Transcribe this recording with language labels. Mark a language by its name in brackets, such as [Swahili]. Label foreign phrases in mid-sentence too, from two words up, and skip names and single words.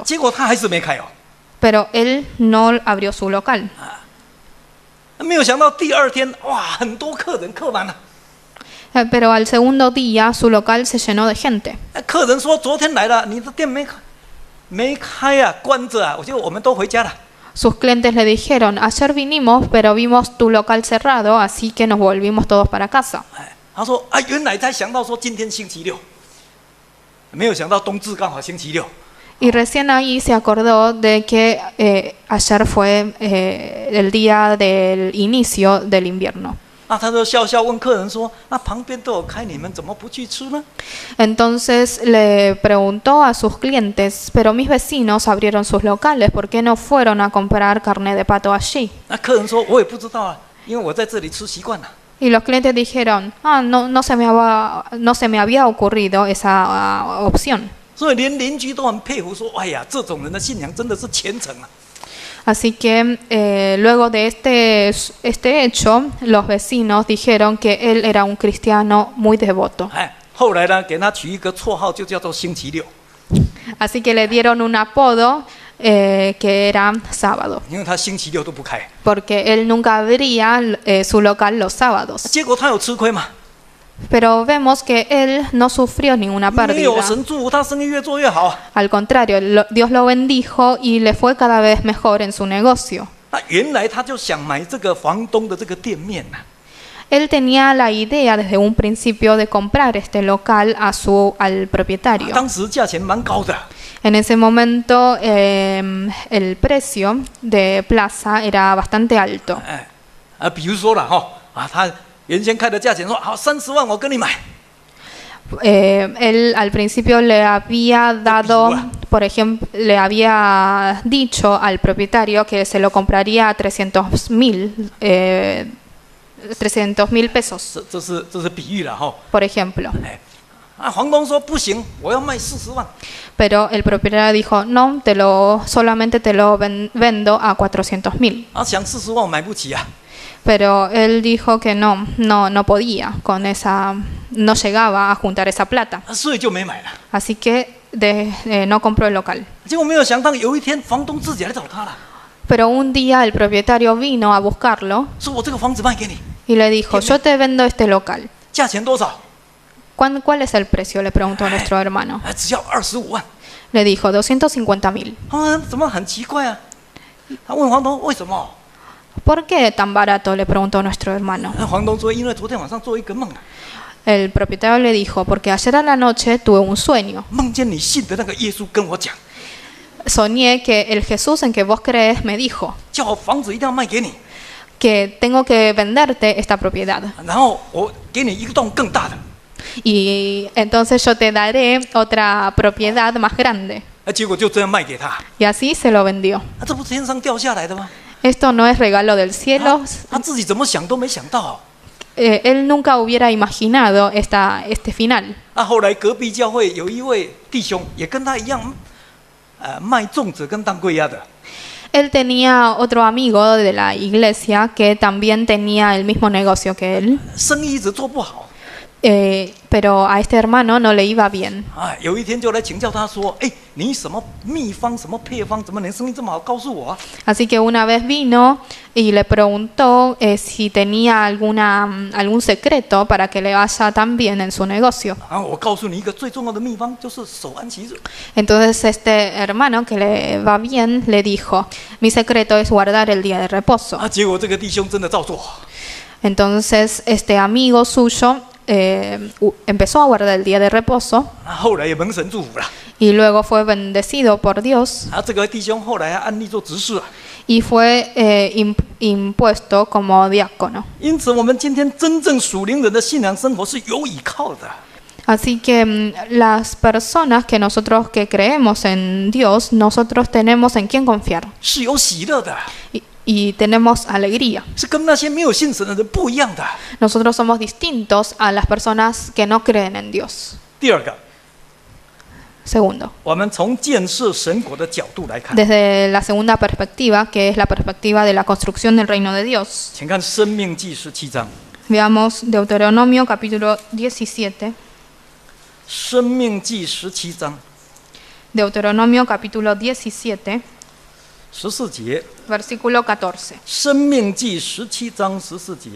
[Chinese] 结果他还是没开哦。 [Spanish] Pero él no abrió su local. [Chinese] 没有想到第二天，哇，很多客人客满了。 [Spanish] Pero al segundo día su local se llenó de gente. [Chinese] 客人说昨天来了，你的店没开啊，关着啊，我们都回家了。 [Spanish] Sus clientes le dijeron, ayer vinimos, pero vimos tu local cerrado, así que nos volvimos todos para casa. [Chinese] 他说啊，原来才想到说今天星期六，没有想到冬至刚好星期六。 [Spanish] Y recién ahí se acordó de que ayer fue el día del inicio del invierno. [Chinese] 他就笑笑问客人说：“那旁边都有开，你们怎么不去吃呢？” [Spanish] Entonces le preguntó a sus clientes, pero mis vecinos abrieron sus locales, ¿por qué no fueron a comprar carne de pato allí? [Chinese] 那客人说：“我也不知道啊，因为我在这里吃习惯了。” [Spanish] Y los clientes dijeron, no se me había ocurrido esa opción. [Chinese] 所以连邻居都很佩服，说：“哎呀，这种人的信仰真的是虔诚啊！” [Spanish] Así que luego de este hecho, los vecinos dijeron que él era un cristiano muy devoto. [Chinese] 后来呢，给他取一个绰号，就叫做星期六。 [Spanish] Así que le dieron un apodo que era sábado, [Chinese] 因为他星期六都不开。 [Spanish] porque él nunca abría su local los sábados. [Chinese] 结果他有吃亏嘛？ [Spanish] Pero vemos que él no sufrió ninguna [Chinese] 没有 [Spanish] pérdida. [Chinese] 神祝福他生意越做越好。 [Spanish] Al contrario, Dios lo bendijo y le fue cada vez mejor en su negocio. [Chinese] 那原来他就想买这个房东的这个店面呐。 [Spanish] Él tenía la idea desde un principio de comprar este local al propietario. [Chinese] 当时价钱蛮高的。 [Spanish] En ese momento el precio de plaza era bastante alto. [Chinese] 比如说了他原先开的价钱说好30万，我跟你买。 [Spanish] Él al principio le había dado, por ejemplo, le había dicho al propietario que se lo compraría a 300,000 pesos, [Chinese] 这是比喻了哈。 [Spanish] por ejemplo. [Chinese] 房东说不行，我要卖40万。 [Spanish] Pero el propietario dijo, no, solamente te lo vendo a 400,000. [Chinese] 想40万我买不起啊。 [Spanish] Pero él dijo que no podía con esa, no llegaba a juntar esa plata. [Chinese] 所以就没买了。 [Spanish] Así que no compró el local. [Chinese] 结果没有想到有一天房东自己来找他了， [Spanish] Pero un día el propietario vino a buscarlo [Chinese] 说我这个房子卖给你， [Spanish] y le dijo, yo te vendo este local. [Chinese] 价钱多少？ [Spanish] ¿Cuál es el precio? Le preguntó a nuestro hermano. [Chinese] 只要25万。 [Spanish] Le dijo, 250,000. [Chinese] 怎么很奇怪啊？他问房东为什么？ [Spanish] ¿Por qué tan barato? Le preguntó nuestro hermano. [Chinese] 房东说因为昨天晚上做一个梦， [Spanish] El propietario le dijo, porque ayer a la noche tuve un sueño. [Chinese] 梦见你信的那个耶稣跟我讲， [Spanish] Soñé que el Jesús en que vos crees me dijo [Chinese] 叫我房子一定要卖给你， [Spanish] que tengo que venderte esta propiedad. [Chinese] 然后我给你一栋更大的。 [Spanish] Y entonces yo te daré otra propiedad más grande. [Chinese] 结果就这样卖给他。 [Spanish] Y así se lo vendió. [Chinese] 这不是天上掉下来的吗？ [Spanish] Esto no es regalo del cielo. [Chinese] 他自己怎么想都没想到。 [Spanish] Él nunca hubiera imaginado este final. [Chinese] 后来隔壁教会有一位弟兄也跟他一样，卖粽子跟当归鸭的。 [Spanish] Él tenía otro amigo de la iglesia que también tenía el mismo negocio que él. [Chinese] 生意一直做不好。 [Spanish] pero a este hermano no le iba bien. [Chinese] 有一天就来请教他说：“你什么秘方、什么配方，怎么能生意这么好？告诉我啊！” [Spanish] Así que una vez vino y le preguntó si tenía algún secreto para que le vaya tan bien en su negocio. [Chinese] 我告诉你一个最重要的秘方，就是守安息日。 [Spanish] Entonces este hermano que le va bien le dijo, mi secreto es guardar el día de reposo. [Chinese] 结果这个弟兄真的照做。 [Spanish] Entonces este amigo suyo empezó a guardar el día de reposo [Chinese] 后来也蒙神祝福了。 [Spanish] y luego fue bendecido por Dios [Chinese] 这个弟兄后来还安立做执事。 [Spanish] y fue impuesto como diácono. [Chinese] 因此，我们今天真正属灵人的信仰生活是有依靠的。 [Spanish] Así que las personas que nosotros que creemos en Dios, nosotros tenemos en quién confiar [Chinese] 是有喜乐的， [Spanish] y tenemos alegría. [Chinese] 是跟那些没有信神的人不一样的。 [Spanish] Nosotros somos distintos a las personas que no creen en Dios. [Chinese] 第二个， [Spanish] Segundo, [Chinese] 我们从建设神国的角度来看， [Spanish] desde la segunda perspectiva, que es la perspectiva de la construcción del reino de Dios. [Chinese] 请看《申命记》17章， [Spanish] Veamos Deuteronomio capítulo 17. [Chinese] 《申命记》17章 [Spanish] Deuteronomio capítulo 17, [Chinese] 14 节， [Spanish] versículo 14. [Chinese] 《申命记》17章14节，